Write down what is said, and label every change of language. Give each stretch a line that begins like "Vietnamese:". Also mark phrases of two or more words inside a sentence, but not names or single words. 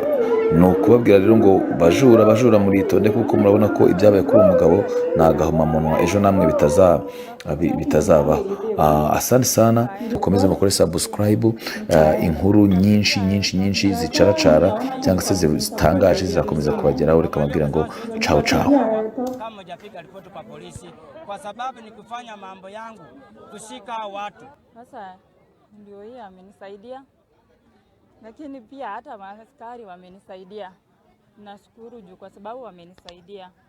Kinyarwanda: Ni ukubabwira rero ngo bajura muritonde, kuko murabona ko ibyabaye kuri uyu mugabo ni agahomamunwa, ejo namwe bitazabaho.
Swahili: Asante sana,
Kinyarwanda: mukomeze mukore subscribe. Inkuru nyinshi zicaracara cyangwa se zitangaje zirakomeza kubageraho. Reka mabwira ngo ciao.
Swahili: Kama hujapiga ripoti kwa polisi, kwa sababu ni kufanya mambo yangu kushika watu. Sasa ndio hii amenisaidia, lakini pia hata maaskari wamenisaidia. Nashukuru juu kwa sababu wamenisaidia.